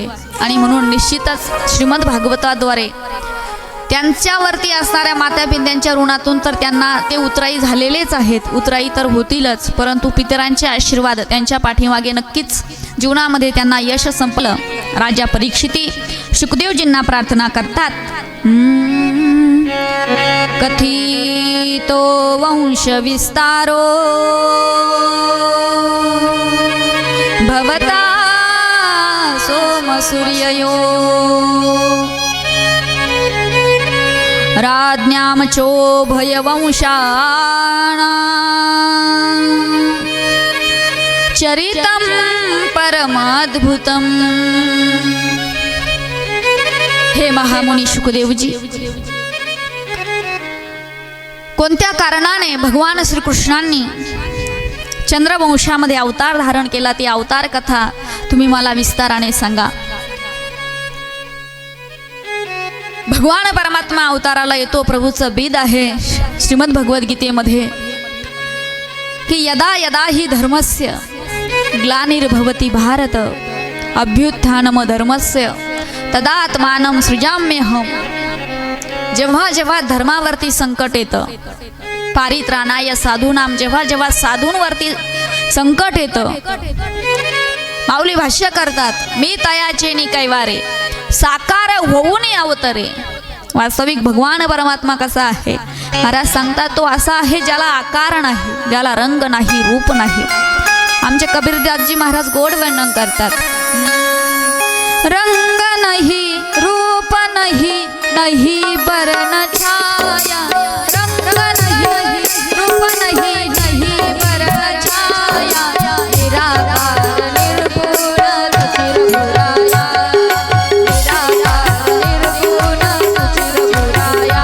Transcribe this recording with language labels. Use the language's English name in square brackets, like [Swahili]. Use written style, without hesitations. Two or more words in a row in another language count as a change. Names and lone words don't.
[Marathi] आणि म्हणून निश्चितच श्रीमद भागवताद्वारे त्यांच्यावरती असणाऱ्या मातापित्यांच्या ऋणातून तर त्यांना ते उतराई झालेलेच आहेत, उतराई तर होतीलच, परंतु पितरांचे आशीर्वाद त्यांच्या पाठीमागे नक्कीच जीवनामध्ये त्यांना यश संपलं. राजा परीक्षिती शुकदेवजींना प्रार्थना करतात, [Sanskrit] कथितो वंश विस्तारो भवता सोम सूर्ययो राज्ञां चोभयवंशाणां चरितं परमाद्भुतं. [Marathi] हे महामुनी शुकदेवजी, कोणत्या कारणाने भगवान श्रीकृष्णांनी चंद्रवंशामध्ये अवतार धारण केला, ती अवतार कथा तुम्ही मला विस्ताराने सांगा. भगवान परमात्मा अवताराला येतो. प्रभूचं बीद आहे श्रीमद भगवद्गीतेमध्ये की [Sanskrit] यदा यदा ही धर्मस्य ग्लानिर्भवति भारत अभ्युत्थानम धर्मस्य तदात्मानं सृजाम्यहम. [Marathi] जेव्हा जेव्हा धर्मावरती संकट येतं, [Sanskrit] पारित्राणाय साधूनाम, [Marathi] जेव्हा जेव्हा साधूंवरती संकट येतं, माऊली भाष्य करतात, मी तयाचे नि कैवारे साकार होऊन अवतरे. वास्तविक भगवान परमात्मा कसा आहे महाराज सांगतात, तो असा आहे ज्याला आकार नाही, ज्याला रंग नाही, रूप नाही. आमचे कबीरदासजी महाराज गोड वर्णन करतात, [Hindi] रंग नहीं रूप नहीं, नहीं बरन छाया. रंग नहीं रूप नहीं, नहीं बरन छाया. निराकार निर्गुण चिरगुराया, निराकार निर्गुण चिरगुराया,